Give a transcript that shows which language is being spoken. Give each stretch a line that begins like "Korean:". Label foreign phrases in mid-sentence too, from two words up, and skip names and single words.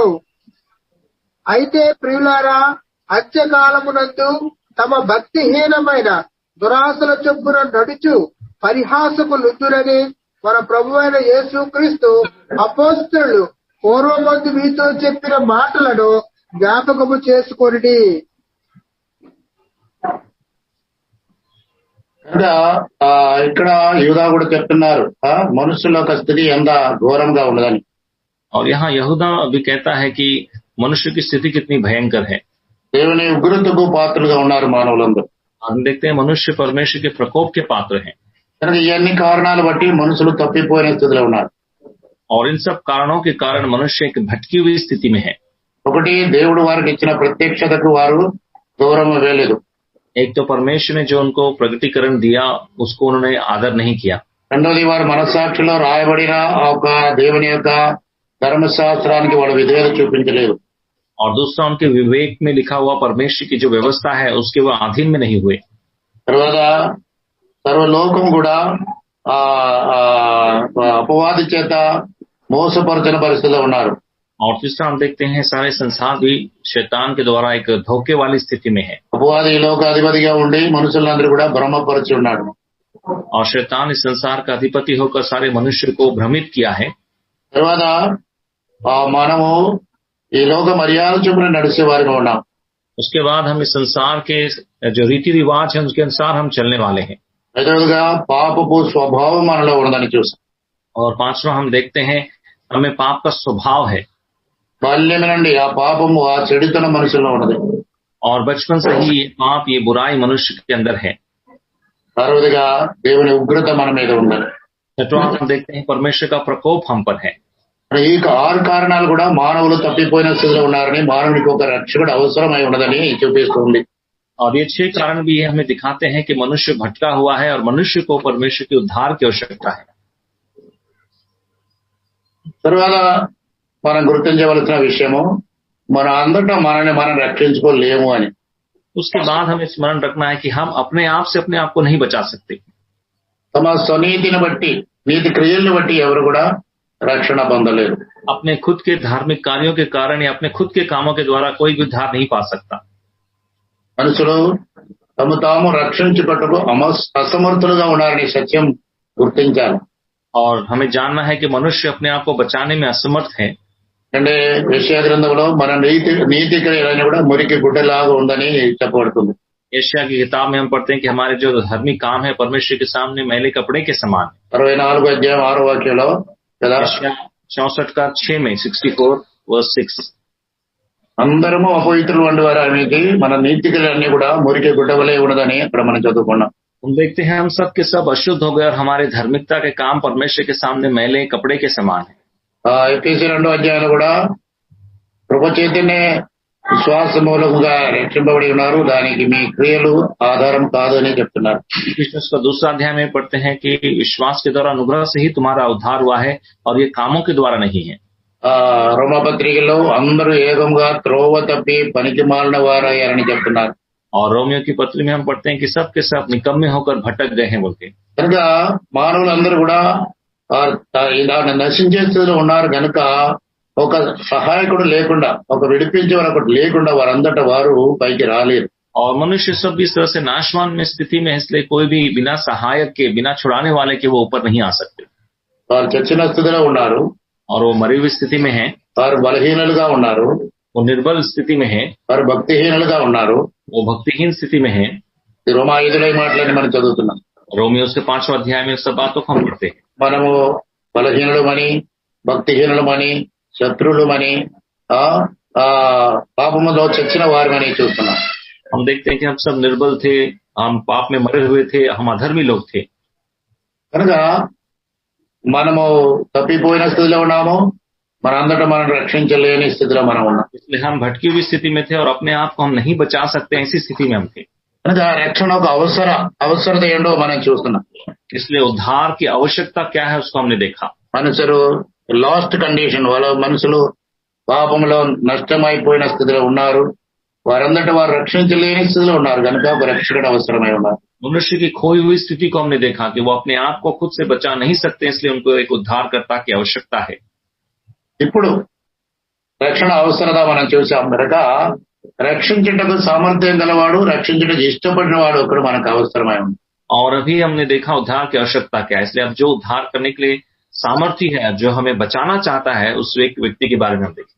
Telugu: అయితే ప్రియులారా అంత్యకాలమునందు తమ భక్తిహీనమైన దురాశల చొప్పున నడుచు పరిహాసకులుద్దురని మన ప్రభువైన యేసుక్రీస్తు అపోస్తలులు పూర్వమందు మీతో చెప్పిన మాటలను జ్ఞాపకము చేసుకొనిడి. ఇక్కడ యూదా కూడా చెప్తున్నారు మనుషుల యొక్క స్థితి ఎంత ఘోరంగా ఉండదని.
Hindi: और यहाँ यहूदा भी कहता है कि मनुष्य की स्थिति कितनी भयंकर है.
Telugu: దేవుని ఉగ్రతకు పాత్రలుగా ఉన్నారు మానవులందరూ.
Hindi: हम देखते हैं मनुष्य परमेश्वर के प्रकोप के पात्र हैं.
Telugu: కనుక ఇవన్నీ కారణాలు బట్టి మనుషులు తప్పిపోయిన స్థితిలో ఉన్నారు.
Hindi: और इन सब कारणों के कारण मनुष्य एक भटकी हुई स्थिति में है.
Telugu: ఒకటి దేవుడు వారికి ఇచ్చిన ప్రత్యక్షతకు వారు దూరం వేయలేదు.
Hindi: एक तो परमेश्वर ने जो उनको प्रगटीकरण दिया उसको उन्होंने आदर नहीं किया.
Telugu: రెండోది వారి మనస్సాక్షిలో రాయబడిన ఒక దేవుని యొక్క ధర్మశాస్త్రానికి వాళ్ళు విధేయత చూపించలేదు.
Hindi: और दूसरा उनके विवेक में लिखा हुआ परमेश्वर की जो व्यवस्था है उसके वो अधीन में नहीं हुए.
Telugu: తర్వాత సర్వలోకం కూడా ఆ అపవాది చేత మోసపరచిన పరిస్థితిలో ఉన్నారు.
Hindi: और तीसरा हम देखते हैं सारे संसार भी शैतान के द्वारा एक धोखे वाली स्थिति में है.
Telugu: అపవాది ఈ లోక అధిపతిగా ఉండి మనుషులందరూ కూడా భ్రమపరిచి ఉన్నాడు.
Hindi: और शैतान इस संसार का अधिपति होकर सारे मनुष्य को भ्रमित किया है.
Telugu: తర్వాత మనము ఈ లోక మర్యాద చొప్పున నడిచే వారిగా ఉన్నాం.
Hindi: उसके बाद हम इस संसार के जो रीति रिवाज है उसके अनुसार हम चलने वाले हैं.
Telugu: ఎదురుగా పాపపు స్వభావం మనలో ఉన్నదని చూస్తాం.
Hindi: और पांचवा हम देखते हैं हमें पाप का स्वभाव है.
Telugu: బాల్యం నుండి ఆ పాపము ఆ చెడుతనం మనుషుల్లో ఉన్నది.
Hindi: और बचपन से ही ये पाप ये बुराई मनुष्य के अंदर है.
Telugu: తర్వాత దేవుని ఉగ్రత మన మీద ఉన్నది.
Hindi: छठवां हम देखते हैं परमेश्वर का प्रकोप हम पर है.
Telugu: ఈ 6 కారణాలు కూడా మానవులు తప్పిపోయిన స్థితిలో ఉన్నారని, మానవునికి ఒక రక్షకుడు అవసరమై ఉన్నదని చూపిస్తుంది.
Hindi: और ये 6 कारण भी हमें दिखाते हैं कि मनुष्य भटका हुआ है और मनुष्य को परमेश्वर के उद्धार की आवश्यकता है.
Telugu: తర్వాత మనం గుర్తించవలసిన విషయము మన అంతటా మనల్ని మనం రక్షించుకోలేము అని.
Hindi: उसके बाद हमें स्मरण रखना है कि हम अपने आप से अपने आप को नहीं बचा सकते.
Telugu: తమ స్వనీతిని బట్టి, నీతి క్రియలను బట్టి ఎవరు కూడా రక్షణ పొందలేరు.
Hindi: अपने खुद के धार्मिक कार्यों के कारण या अपने खुद के कामों के द्वारा कोई भी उद्धार नहीं पा सकता.
Telugu: మనుషులు తమ తాము రక్షించుటకు అసమర్థులుగా ఉన్నారని సత్యం గుర్తించాలి.
Hindi: और हमें जानना है कि मनुष्य अपने आप को बचाने में असमर्थ है.
Telugu: అంటే యెషయా గ్రంథంలో మన నీతి క్రియలన్నీ కూడా మురికి గుడ్డలాగా ఉందని చెప్పబడుతుంది.
Hindi: यशायाह की किताब में हम पढ़ते हैं कि हमारे जो धार्मिक काम है परमेश्वर के सामने मैले कपड़े के समान है.
Telugu: 64 అధ్యాయం 6వ వాక్యంలో కదా,
Hindi: यशायाह 64 का 6 में 64 वर्स 6
Telugu: అందరము అపవిత్రులు వంటి వారు అనేది మన నీతి క్రియలన్నీ కూడా మురికి గుడ్డ వలె ఉన్నదని అక్కడ మనం చదువుకున్నాం.
Hindi: हम देखते हैं हम सब के सब अशुद्ध हो गए और हमारे धार्मिकता के काम परमेश्वर के सामने मैले कपड़े के समान है.
Telugu: ఎఫెసీ 2వ అధ్యాయంలో కూడా కృప చేతనే విశ్వాస మూలముగా రక్షింపబడి ఉన్నారు, దానికి మీ క్రియలు ఆధారం కాదు అని చెప్తున్నారు.
Hindi: इसका दूसरा अध्याय में पढ़ते हैं कि विश्वास के द्वारा अनुग्रह से ही तुम्हारा उद्धार हुआ है और ये कामों के द्वारा नहीं है.
Telugu: రోమపత్రికలో అందరూ ఏకంగా త్రోవ తప్పి పనికి మాలిన వారయ్యారని చెప్తున్నారు.
Hindi: और रोमियो की पत्री में हम पढ़ते हैं कि सब के सब निकम्मे होकर भटक गए हैं बोलते.
Telugu: కనుక మానవులందరూ కూడా ఇలాగ నశించే స్థితిలో ఉన్నారు కనుక ఒక సహాయకుడు లేకుండా, ఒక విడిపించేవారు ఒకటి లేకుండా వారందట వారు పైకి రాలేరు.
Hindi: और मनुष्य सब इस तरह से नाशवान में स्थिति में, इसलिए कोई भी बिना सहायक के, बिना छुड़ाने वाले के वो ऊपर नहीं आ सकते.
Telugu: వారు చచ్చిన స్థితిలో ఉన్నారు,
Hindi: और वो मरी हुई स्थिति में है.
Telugu: వారు బలహీనులుగా ఉన్నారు,
Hindi: वो निर्बल स्थिति में है.
Telugu: వారు భక్తిహీనులుగా ఉన్నారు,
Hindi: वो भक्तिहीन स्थिति में है.
Telugu: రోమా 5 మాటలని మనం చదువుతున్నాం.
Hindi: रोमियो के 5वां अध्याय में सब बातों को हम पढ़ते हैं.
Telugu: మనము బలహీనులమని, భక్తిహీనులమని, శత్రువులమని, పాపములో చచ్చిన వారమని చూస్తున్నాం.
Hindi: हम देखते हैं कि हम सब निर्बल थे, हम पाप में मरे हुए थे, हम अधर्मी लोग थे.
Telugu: కనుక మనము తప్పిపోయిన స్థితిలో ఉన్నాము, మన అంతటా మనం రక్షించలేని స్థితిలో మనం ఉన్నాం.
Hindi: इसलिए हम भटकी हुई स्थिति में थे और अपने आप को हम नहीं बचा सकते, ऐसी स्थिति में हम थे.
Telugu: కనుక రక్షణ ఒక అవసరత ఏంటో మనం చూస్తున్నాం.
Hindi: इसलिए उद्धार की आवश्यकता क्या है उसको हमने देखा.
Telugu: మనుషులు
English: lost condition,
Telugu: వాళ్ళ మనుషులు పాపంలో నష్టమైపోయిన స్థితిలో ఉన్నారు, వారందట వారు రక్షించలేని స్థితిలో ఉన్నారు కనుక ఒక రక్షకుడు అవసరమై ఉన్నారు.
Hindi: मनुष्य की खोई हुई स्थिति को हमने देखा कि वो अपने आप को खुद से बचा नहीं सकते, इसलिए उनको एक उद्धारकर्ता की आवश्यकता है.
Telugu: ఇప్పుడు రక్షణ అవసరత మనం చూసాం కనుక రక్షించుటకు సామర్థ్యం గలవాడు, రక్షించుటకు ఇష్టపడిన వాడు ఒకడు మనకు అవసరమై ఉంది.
Hindi: और अभी हमने देखा उद्धार की आवश्यकता क्या है. इसलिए अब जो उद्धार करने के लिए सामर्थ्य है, जो हमें बचाना चाहता है, उस व्यक्ति के बारे में हम देखें.